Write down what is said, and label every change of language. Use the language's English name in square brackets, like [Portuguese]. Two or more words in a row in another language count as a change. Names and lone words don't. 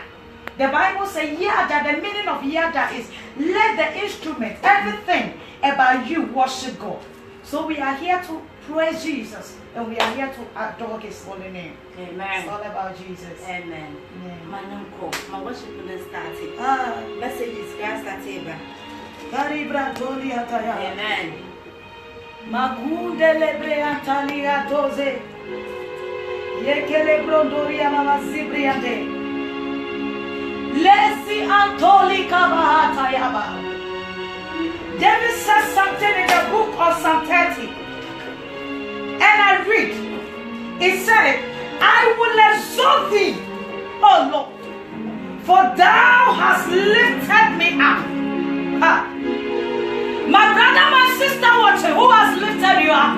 [English] The Bible says Yada, the meaning of Yada is let the instrument, everything about you worship God. So we are here to praise Jesus and we are here to adore his holy name. Amen. It's all about Jesus. Amen. My worship is started. Message is started. Amen. Magundele breantalia doze. Yekele brondoria mama sibriante. Lesi antolika bahata yaba. David says something in the book of Psalm 30. And I read. It said, I will exalt thee, O Lord, for thou hast lifted me up. My brother, my sister watching, who has lifted you up?